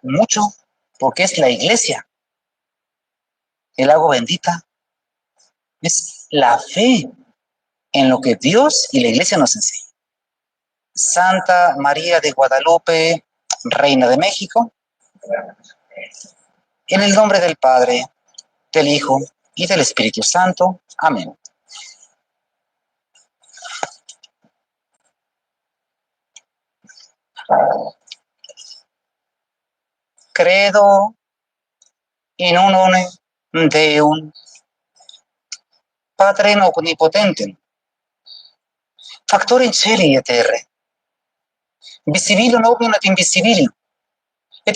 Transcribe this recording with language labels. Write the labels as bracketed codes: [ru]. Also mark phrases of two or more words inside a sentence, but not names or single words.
[es] Mucho, porque es la iglesia. El agua bendita es la fe en lo que Dios y la iglesia nos enseñan. Santa María de Guadalupe, Reina de México, en el nombre del Padre, del Hijo y del Espíritu Santo. Amén. [la] Credo in unum Deum, Patrem omnipotentem, factorem celi et terrae, visibilum omnium et invisibilum, et